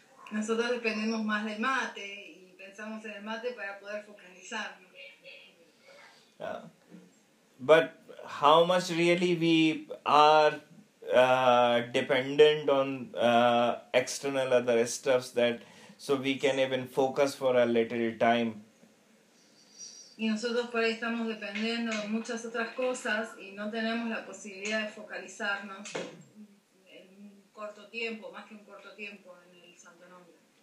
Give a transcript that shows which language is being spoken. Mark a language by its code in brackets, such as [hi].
[es] Nosotros dependemos más del mate, y pensamos en el mate para poder focalizarnos. [en] But how much really we are dependent on external other stuffs that so we can even focus for a little time. [es] Y nosotros por ahí estamos dependiendo de muchas otras cosas y no tenemos la posibilidad de focalizarnos en un corto tiempo, más que un corto tiempo en el Santo Nombre.